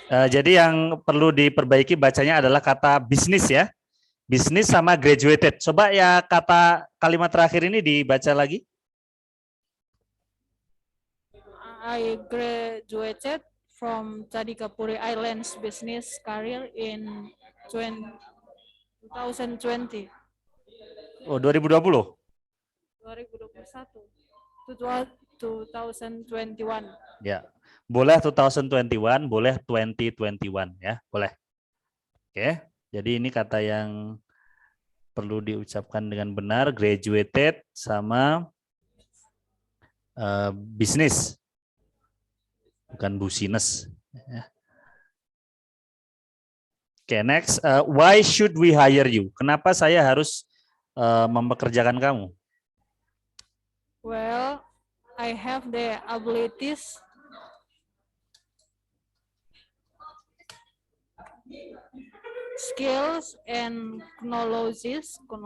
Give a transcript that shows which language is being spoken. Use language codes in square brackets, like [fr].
[id] Jadi yang perlu diperbaiki bacanya adalah kata bisnis ya. Bisnis sama graduated. Coba ya kata kalimat terakhir ini dibaca lagi. [en] I graduated from Tadikapuri Airlines Business Career in 2020. Oh, 2020? 2021. 2021. [id] Ya. Boleh 2021, boleh 2021 ya, boleh. Oke. Jadi ini kata yang perlu diucapkan dengan benar, graduated sama bisnis. Bukan busines. [en] Oke, next. Why should we hire you? [id] Kenapa saya harus mempekerjakan kamu? [en] Well, I have the abilities, skills, and knowledge.